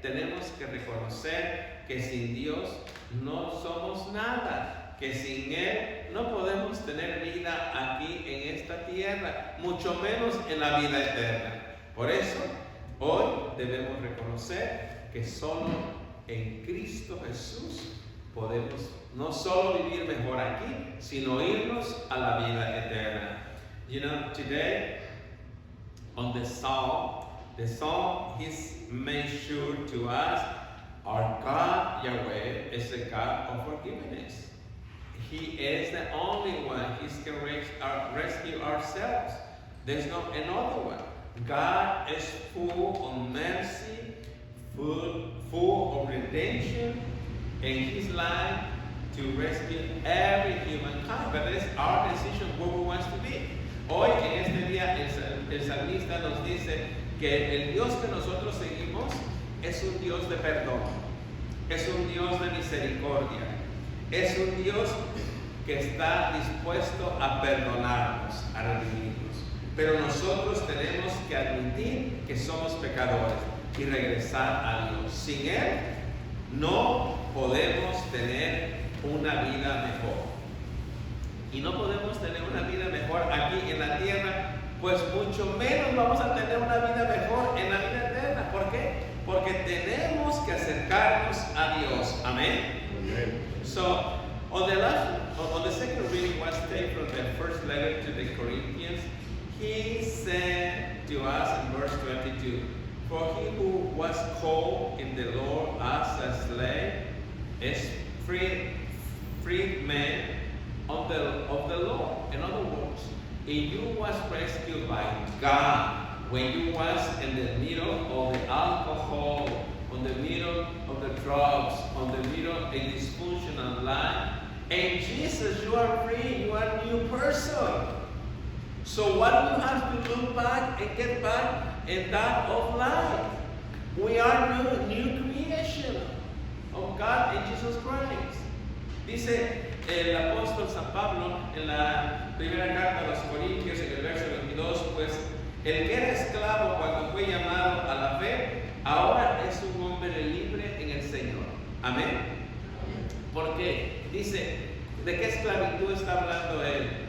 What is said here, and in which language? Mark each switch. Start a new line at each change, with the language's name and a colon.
Spanish: Tenemos que reconocer que sin Dios no somos nada, que sin Él no podemos tener vida aquí en esta tierra, mucho menos en la vida eterna. Por eso, hoy debemos reconocer que solo en Cristo Jesús podemos no solo vivir mejor aquí, sino irnos a la vida eterna.
English: You know, today, on the psalm He's made sure to us, our God, Yahweh, is a God of forgiveness. He is the only one. He can rescue ourselves. There's no another one. God is full of mercy, full of redemption, and His life to rescue every humankind. But it's our decision where we want to be.
Spanish: Hoy, en este día, el salmista nos dice que el Dios que nosotros seguimos es un Dios de perdón, es un Dios de misericordia, es un Dios que está dispuesto a perdonarnos, a redimirnos. Pero nosotros tenemos que admitir que somos pecadores y regresar a Dios. Sin Él no podemos tener una vida mejor. Y no podemos tener una vida mejor aquí en la tierra, pues mucho menos vamos a tener una vida mejor en la vida eterna. ¿Por qué? Porque tenemos que acercarnos a Dios. Amén.
English: So, on the second reading was taken from the first letter to the Corinthians. He said to us in verse 22, for he who was called in the Lord as a slave is freed man of the Lord. In other words, if you was rescued by God, when you was in the middle of the alcohol, on the middle of the drugs, on the middle of a dysfunctional life, and Jesus, you are free, you are a new person. So what do you have to look back and get back in that of life? We are new creation of God in Jesus Christ.
Spanish: Dice el apóstol San Pablo en la primera carta a los Corintios, en el verso 22, pues el que era esclavo cuando fue llamado a la fe, ahora es un hombre libre en el Señor. Amén. Porque dice, ¿de qué esclavitud está hablando él?